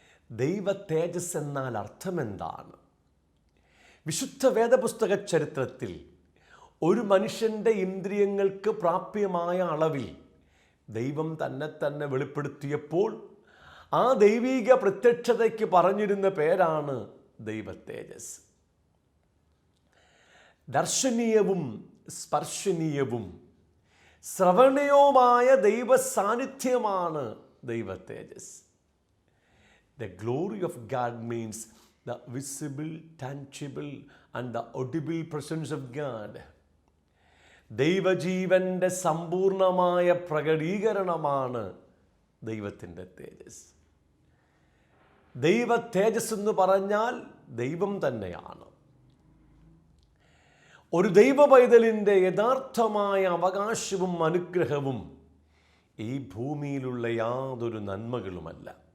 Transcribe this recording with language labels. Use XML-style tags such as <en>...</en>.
<ml>ദൈവ തേജസ് എന്നാൽ അർത്ഥമെന്താണ്? വിശുദ്ധ വേദപുസ്തക ചരിത്രത്തിൽ ഒരു മനുഷ്യൻ്റെ ഇന്ദ്രിയങ്ങൾക്ക് പ്രാപ്യമായ അളവിൽ ദൈവം തന്നെ വെളിപ്പെടുത്തിയപ്പോൾ ആ ദൈവീക പ്രത്യക്ഷതയ്ക്ക് പറഞ്ഞിരുന്ന പേരാണ് ദൈവ തേജസ്. ദർശനീയവും സ്പർശനീയവും ശ്രവണീയവുമായ ദൈവ സാന്നിധ്യമാണ് ദൈവ തേജസ്.</ml> <en>The glory of God means the visible, tangible and the audible presence of God.</en> <ml>ദൈവജീവൻ്റെ സമ്പൂർണമായ പ്രകടീകരണമാണ് ദൈവത്തിൻ്റെ തേജസ്. ദൈവ തേജസ് എന്ന് പറഞ്ഞാൽ ദൈവം തന്നെയാണ്. ഒരു ദൈവ പൈതലിൻ്റെ യഥാർത്ഥമായ അവകാശവും അനുഗ്രഹവും ഈ ഭൂമിയിലുള്ള യാതൊരു നന്മകളുമല്ല.</ml>